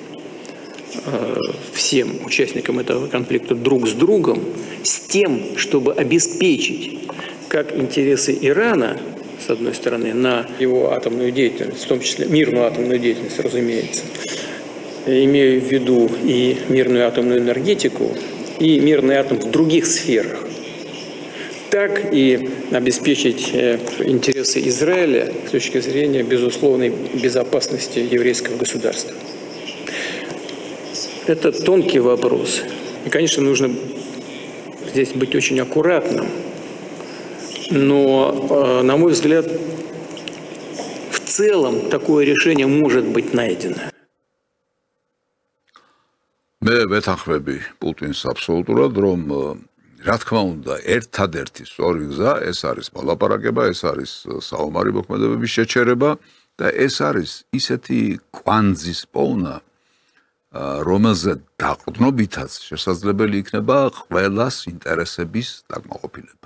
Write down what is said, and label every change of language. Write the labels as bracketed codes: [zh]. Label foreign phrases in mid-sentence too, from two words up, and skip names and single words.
[ru] всем участникам этого конфликта друг с другом с тем, чтобы обеспечить как интересы Ирана, с одной стороны, на его атомную деятельность, в том числе мирную атомную деятельность, разумеется, имею в виду и мирную атомную энергетику, и мирный атом в других сферах, так и обеспечить интересы Израиля с точки зрения безусловной безопасности еврейского государства. Это тонкий вопрос. И, конечно, нужно здесь быть очень аккуратным. Но, на мой взгляд, в целом такое решение может быть найдено. [ka] მე ვეთანხმები პუტინს აბსოლუტურად, რომ რა თქმა უნდა, ერთადერთი სწორი გზა ეს არის მოლაპარაკება, ეს არის საომარი მოქმედებების შეჩერება და ეს არის ისეთი კვანძის პოვნა, რომელზე დაყრდნობითაც შესაძლებელი იქნება ყველას ინტერესების დაკმაყოფილება.